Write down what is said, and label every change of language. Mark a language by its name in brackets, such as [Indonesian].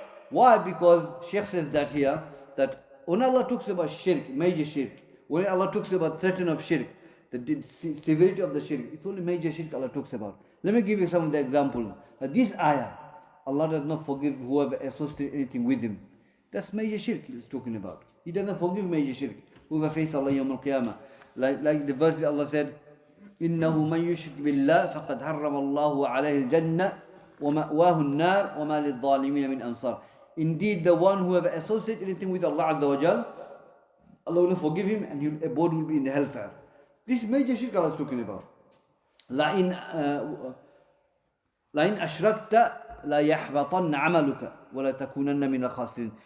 [English] Why? Because Shaykh says that here, that when Allah talks about shirk, major shirk, when Allah talks about threat of shirk, the severity of the shirk, it's only major shirk Allah talks about. Let me give you some of the examples. This ayah, Allah does not forgive whoever associates anything with Him. That's major shirk He's talking about. He doesn't forgive major shirk. Whoever faces Allah yawm al-qiyamah. Like the verse Allah said, [Arabic] إِنَّهُ مَنْ يُشْرِكْ بِاللَّهِ فَقَدْ حَرَّمَ اللَّهُ عَلَيْهِ الْجَنَّةِ وَمَأْوَاهُ النَّارِ وَمَا لِلظَّالِمِينَ مِنْ أَنصَارٍ. [English] Indeed, the one who ever associates anything with Allah Azza wa Jal, Allah will forgive him and his abode will be in the hellfire. This major shirk Allah is talking about. [Arabic] لَإِنْ أَشْرَكْتَ لَيَحْبَطَنَّ عَمَلُكَ وَلَتَكُونَنَّ مِنَ الْخَاسِرِينَ.